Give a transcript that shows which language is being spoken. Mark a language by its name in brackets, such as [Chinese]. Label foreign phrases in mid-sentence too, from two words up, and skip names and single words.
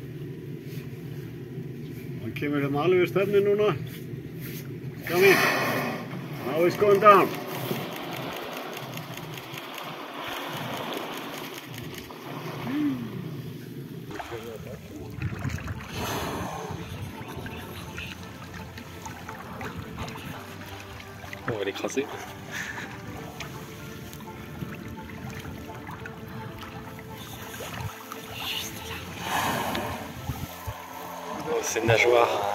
[Icelandic] Hann kemur alveg við stefni núna. [English] Coming. Now it's going down. [French] On va l'écraser. Oh, c'est une nageoire.